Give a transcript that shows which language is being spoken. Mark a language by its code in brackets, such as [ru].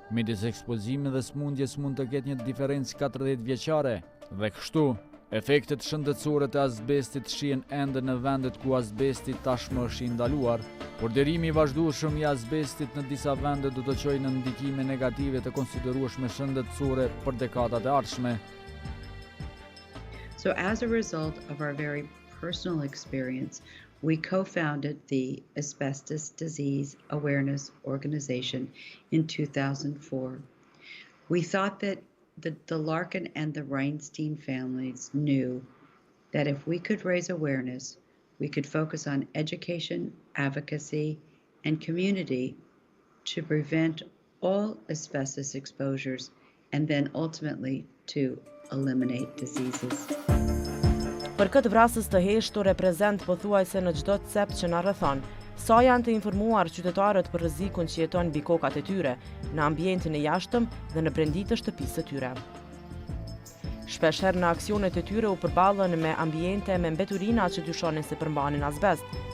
[sq] Midis ekspozimit dhe smundjes mund të ketë një diferencë 40 vjeçare dhe kështu efektet shëndetësore të azbestit shihen ende në vendet ku azbesti tashmë është i ndaluar. Përderimi i vazhdueshëm i azbestit në disa vende do të çojë në ndikime negative të konsiderueshme shëndetësore për dekadat e ardhshme. [en] So as a result of our very personal experience, we co-founded the Asbestos Disease Awareness Organization in 2004. We thought that the Larkin and the Reinstein families knew that if we could raise awareness, we could focus on education, advocacy, and community to prevent all asbestos exposures and then ultimately to eliminate diseases. [sq] Për këtë vrasës të heshtur reprezent pothuajse në çdo cep që na rrethon, sa janë të informuar qytetarët për rrezikun që jeton mbi kokat e tyre, në ambientin e jashtëm dhe në brendit të shtëpisë së tyre. Shpeshherë në aksionet e tyre u përballën me ambiente me mbeturina që dyshonin se përmbanin azbest.